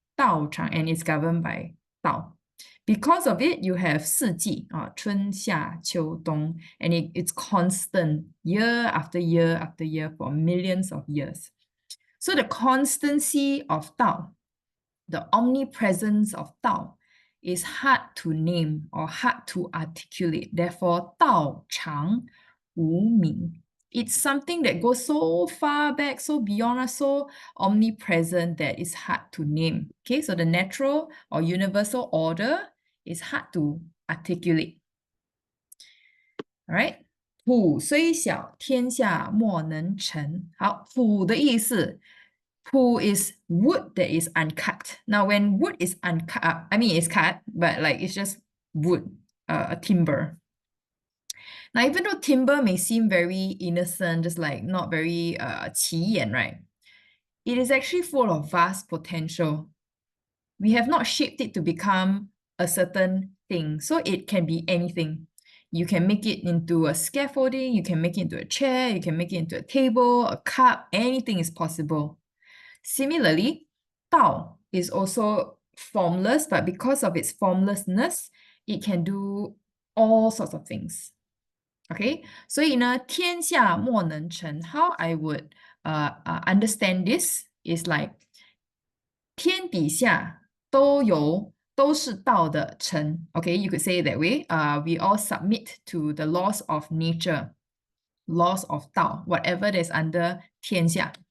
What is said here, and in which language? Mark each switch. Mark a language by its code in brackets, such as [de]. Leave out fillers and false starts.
[zh] 道常 [en] and it's governed by 道. Because of it, you have [zh] 四季春夏秋冬 [en] and it's constant year after year after year for millions of years. So the constancy of 道, the omnipresence of 道, is hard to name or hard to articulate. Therefore, [zh] 道常无名. [en] It's something that goes so far back, so beyond us, so omnipresent that it's hard to name. Okay, so the natural or universal order is hard to articulate. All right. [zh] 朴虽小，天下莫能成。好，朴的意思 [en] Pu is wood that is uncut. Now, when wood is uncut, I mean, it's cut, but like it's just wood, timber. Now, even though timber may seem very innocent, just like not very 起眼, right? It is actually full of vast potential. We have not shaped it to become a certain thing, so it can be anything. You can make it into a scaffolding, you can make it into a chair, you can make it into a table, a cup, anything is possible. Similarly, Dao is also formless, but because of its formlessness, it can do all sorts of things. [zh] Okay, 所以呢，天下莫能成. [en] How I would understand this is like [zh] 天底下都是道的成. [en] Okay, you could say it that way. We all submit to the laws of nature, laws of 道, whatever that is under 天下.